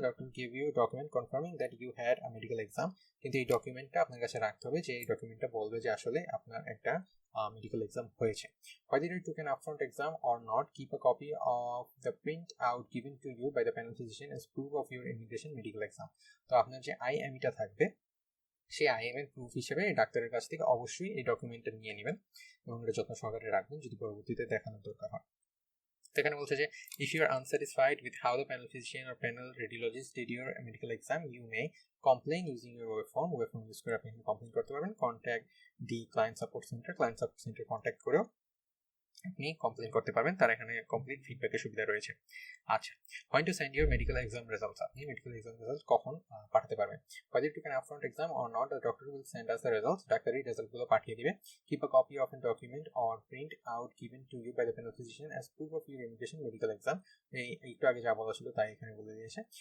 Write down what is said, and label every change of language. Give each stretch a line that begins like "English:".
English: doctor give you document confirming that you had a medical exam,
Bangla: কিন্তু এই ডকুমেন্টটা আপনার কাছে রাখতে হবে, যে এই ডকুমেন্টটা বলবে যে আসলে আপনার একটা medical exam হয়েছে।
English: Whether you took an upfront exam or not, keep a copy of the print out given to you by the panel physician as proof of your immigration medical exam.
Bangla: তো আপনার যে IME-টা থাকবে সেই IME এর proof হিসেবে ডাক্তারের কাছ থেকে অবশ্যই এই ডকুমেন্টটা নিয়ে নেবেন এবং এটা যত্ন সহকারে রাখবেন যদি পরবর্তীতে দেখানোর দরকার হয়। এখানে বলছে যে
English: if you are unsatisfied with how the panel physician or panel radiologist did your medical exam, you may complain using your web form use
Bangla: করে আপনি কমপ্লেইন করতে পারবেন।
English: contact the client support center
Bangla: contact করেও আপনি complain করতে পারবেন, তার এখানে কমপ্লিট ফিডব্যাকের সুবিধা রয়েছে।
English: আচ্ছা, when to send your medical exam results,
Bangla: আপনি মেডিকেল এক্সাম রেজাল্ট কখন পাঠাতে পারবেন।
English: whether you took an upfront exam or not, the doctor will send us the results,
Bangla: ডাক্তারই রেজাল্টগুলো পাঠিয়ে দিবে।
English: keep a copy of a document or print out given to you by the panel physician as proof of your immigration medical exam,
Bangla: এই একটু আগে যা বলা ছিল তাই এখানে বলে দিয়েছে।